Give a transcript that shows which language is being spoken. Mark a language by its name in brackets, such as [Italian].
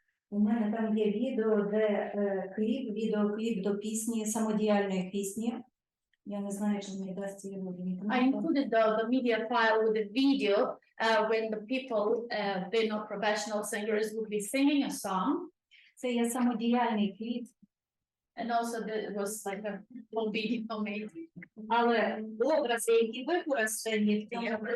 [Ukrainian] У мене там є відео, де відеокліп до пісні, самодіяльної пісні. Я не знаю, чи мені дасть його вимкнути. [English] I included the media file with the video when the people, they're not professional singers, would be singing a song. [Ukrainian] Це є самодіяльний кліп. [English] And also it was like a whole video made. [Ukrainian] Але образи, які використані в цьому